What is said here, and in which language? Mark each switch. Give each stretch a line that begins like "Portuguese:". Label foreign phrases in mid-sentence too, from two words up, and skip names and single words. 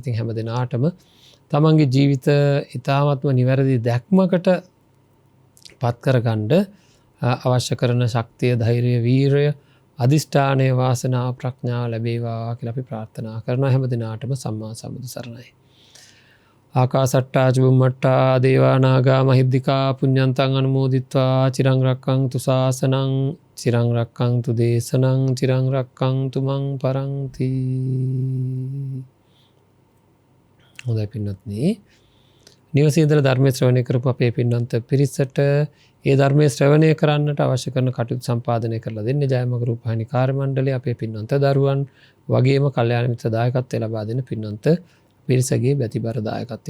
Sinhala: ඉතින් හැම දිනාටම තමන්ගේ ජීවිත ඊ타ත්ම නිවැරදි දැක්මකට පත් කරගන්න අවශ්‍ය කරන ශක්තිය, ධෛර්යය, වීරය, අධිෂ්ඨානය, වාසනාව, ප්‍රඥාව ලැබේවා කියලා අපි ප්‍රාර්ථනා කරනවා. හැම දිනාටම සම්මා සම්බුදු සරණයි.
Pali: ආකාසට්ටා චුම්මට්ටා දේවා නාග මහිද්దికා පුඤ්ඤන්තං අනුමෝදිත්වා චිරං රක්ඛන්තු ශාසනං චිරං රක්ඛන්තු දේශනං චිරං රක්ඛන්තු මං පරන්ති.
Sinhala: හොඳයි පින්වත්නි, නිවසේ ඉඳලා ධර්මයේ ශ්‍රවණය කරපු අපේ පින්වන්ත පිරිසට ඒ ධර්මයේ ශ්‍රවණය කරන්නට අවශ්‍ය කරන කටයුතු සම්පාදනය කරලා දෙන්නේ ජයමග රූපවාහිනී කාර්ය මණ්ඩලය, අපේ පින්වන්ත දරුවන් වගේම කල්යාණ මිත්‍ර දායකත්වය ලබා දෙන පින්වන්ත පිරිසගේ බැතිබර දායකත්වය.